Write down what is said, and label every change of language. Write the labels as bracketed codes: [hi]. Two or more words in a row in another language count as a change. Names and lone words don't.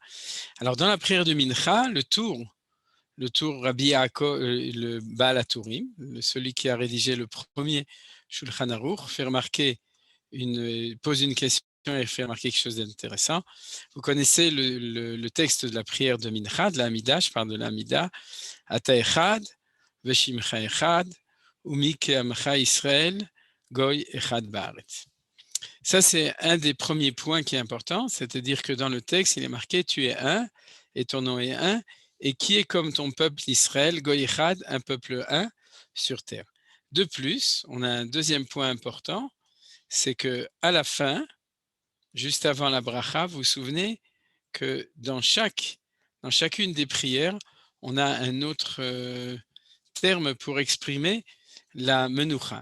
[fr] Alors dans la prière de Mincha, le tour Rabbi Yaakov, le Baal HaTurim, celui qui a rédigé le premier Shulchan Aruch, pose une question et fait remarquer quelque chose d'intéressant. Vous connaissez le texte de la prière de Mincha, de l'Amida, je parle de l'Amida, [he] אתה אחד, ושמך אחד, ומי כעמך ישראל, גוי אחד בארץ. [fr] Ça, c'est un des premiers points qui est important, c'est-à-dire que dans le texte, il est marqué « Tu es un, et ton nom est un, et qui est comme ton peuple Israël, [he] גוי אחד, [fr] un peuple un sur terre. » De plus, on a un deuxième point important, c'est qu'à la fin, juste avant la bracha, vous vous souvenez que dans chacune des prières, on a un autre terme pour exprimer la menucha.